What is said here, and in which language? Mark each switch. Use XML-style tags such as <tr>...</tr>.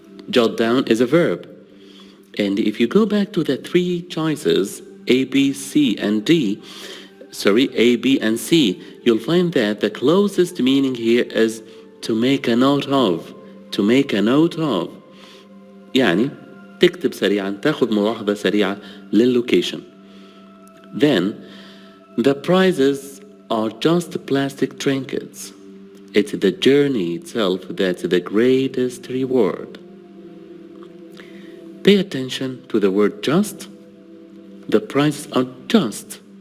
<en>Jot down is a verb. And if you go back to the three choices, A, B, C, and D, A, B, and C, you'll find that the closest meaning here is to make a note of. To make a note of.</en> <ar>يعني تكتب سريعا، تاخذ ملاحظة سريعة للlocation.</ar> <en>Then, the prizes are just plastic trinkets. It's the journey itself that's the greatest reward. Pay attention to the word just. The prizes are just.</en>